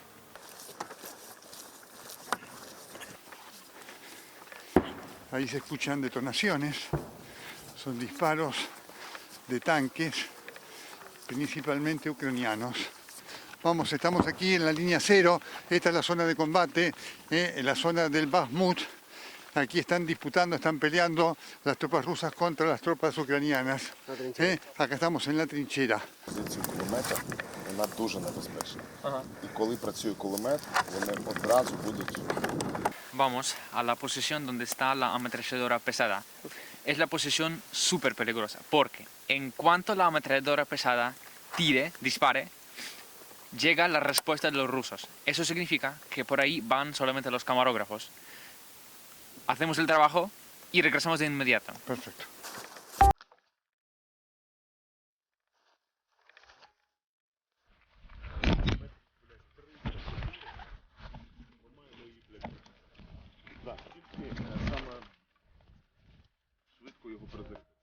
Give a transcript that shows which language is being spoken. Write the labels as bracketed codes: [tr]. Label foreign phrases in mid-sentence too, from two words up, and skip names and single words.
[es] Ahí se escuchan detonaciones, son disparos de tanques, principalmente ucranianos. Vamos, estamos aquí en la línea 0, esta es la zona de combate, en la zona del Bakhmut. Aquí están disputando, están peleando las tropas rusas contra las tropas ucranianas. Acá estamos en la trinchera. [uk] Позицію кулемета, вона дуже небезпечна. І коли працює кулемет, вони одразу будуть. [es] Vamos a la posición donde está la ametralladora pesada. Es la posición súper peligrosa porque en cuanto la ametralladora pesada dispare, llega la respuesta de los rusos. Eso significa que por ahí van solamente los camarógrafos. Hacemos el trabajo y regresamos de inmediato. Perfecto. [uk] Саме швидко його приземлити.